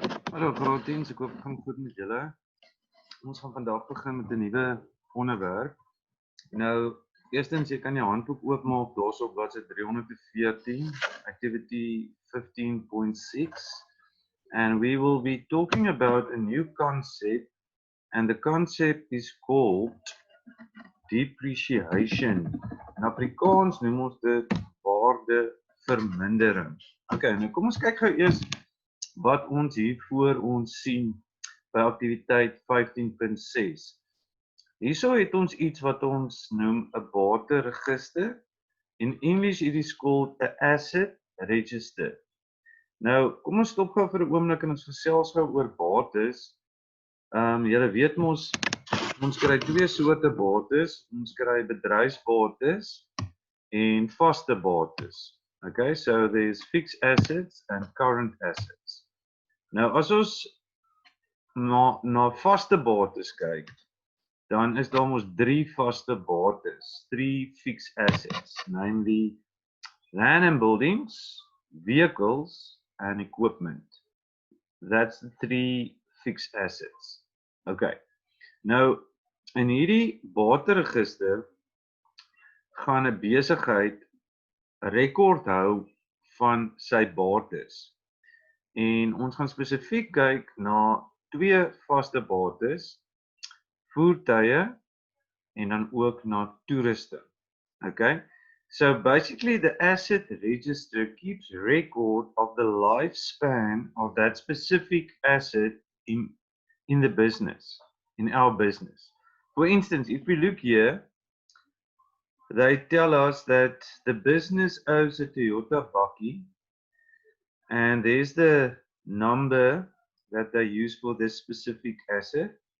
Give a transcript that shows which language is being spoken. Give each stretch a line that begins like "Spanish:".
Afrikaans: Hallo grootdiens, ek hoop het gaan goed met julle. Ons gaan vandag begin met 'n nuwe onderwerp. Nou, eerstens jy kan jou handboek oopmaak daarso op bladsy 314,
English: activity 15.6, and we will be talking about a new concept, and the concept is called depreciation.
Afrikaans: In Afrikaans noem ons dit waardevermindering. Okay, nou kom ons kyk gou eers wat ons hier voor ons sien by aktiwiteit 15.6. Hierso het ons iets wat ons noem 'n bateregister.
English: In English it is called a asset register.
Afrikaans: Nou, kom ons stop gou vir 'n oomblik en ons gesels gou oor bates. Julle weet ons kry twee soorte bates. Ons kry bedryfsbates en vaste bates.
English: Okay, so there's fixed assets and current assets.
Afrikaans: Nou as ons na vaste bates kyk, dan is daar mos drie vaste bates,
English: three fixed assets, namely land and buildings, vehicles and equipment. That's the three fixed assets.
Afrikaans: Okay. Nou in hierdie bateregister gaan 'n besigheid rekord hou van sy bates. En ons gaan spesifiek kyk na twee vaste bates, voertuie en dan ook na toerusting. Okay?
English: So basically the asset register keeps record of the lifespan of that specific asset in the business, in our business. For instance, if we look here, they tell us that the business owes a Toyota bakkie, and there's the number that they use for this specific asset.